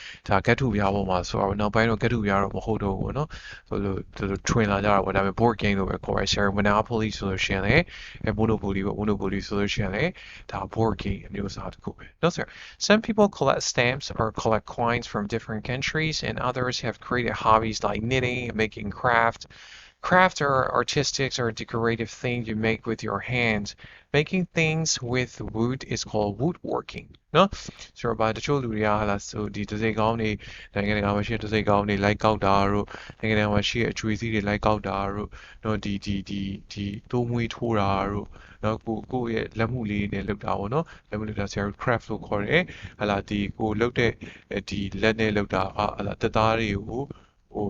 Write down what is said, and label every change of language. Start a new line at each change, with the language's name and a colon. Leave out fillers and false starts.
Burmese: ဒါကထုပြားပေါ်မှာဆိုတော့နောက်ပိုင်းတော့ကထုပြားတော့မဟုတ်တော့ဘူးပေါ့နော်ဆိုလို့ထွင်လာကြတာပေါ့ဒါပေမဲ့ board game လို့ပဲခေါ်တယ်ဆရာ monopoly ဆိုလို့ရှိရင်လည်းmonopoly ပေါ့ monopoly ဆိုလို့ရှိရင်လည်းဒါ board game အမျိုးအစားတစ်ခုပဲနော်ဆရာ
English: some people collect stamps or collect coins from different countries and others have created hobbies like knitting making Craft are artistic or decorative things you make with your hands. Making things with wood is called woodworking.
Burmese: နော်ဆိုတော့ဘာတချို့လူတွေကဟာလာဆိုဒီတစိကောင်းတွေနိုင်ငံတကာမှာရှိတဲ့တစိကောင်းတွေလိုက်ကောက်တာတို့နိုင်ငံတကာမှာရှိတဲ့အကျွေးစည်းတွေလိုက်ကောက်တာတို့နော်ဒီတိုးမွေးထိုးတာတို့နော်ကိုရဲ့လက်မှုလေးနဲ့လုပ်တာပေါ့နော်လက်မှုလုပ်တာဆရာတို့ craft လို့ခေါ်တယ်ဟာလာဒီကိုလုပ်တဲ့ဒီလက်နဲ့လုပ်တာဟာလာတက်သားတွေကိုဟ